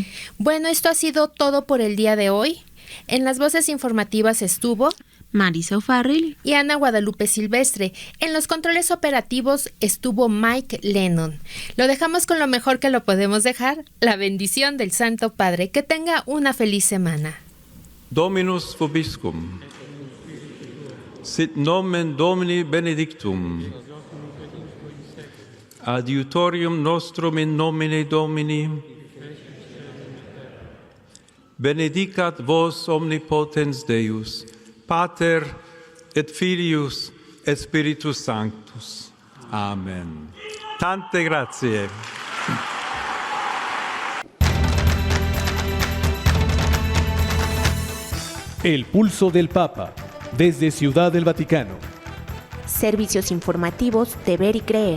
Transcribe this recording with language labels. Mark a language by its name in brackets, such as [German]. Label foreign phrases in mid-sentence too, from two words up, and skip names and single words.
[Spanish] Bueno, esto ha sido todo por el día de hoy. En las voces informativas estuvo Marisa O'Farrill y Ana Guadalupe Silvestre. En los controles operativos estuvo Mike Lennon. Lo dejamos con lo mejor que lo podemos dejar, la bendición del Santo Padre. Que tenga una feliz semana. [Latin] Dominus vobiscum. Sit nomen Domini benedictum. Adiutorium nostrum in nomine Domini. Benedicat vos omnipotens Deus, Pater et Filius et Spiritus Sanctus. [Italian] Amen. Tante grazie. [Spanish] El pulso del Papa, desde Ciudad del Vaticano. Servicios informativos de Ver y Creer.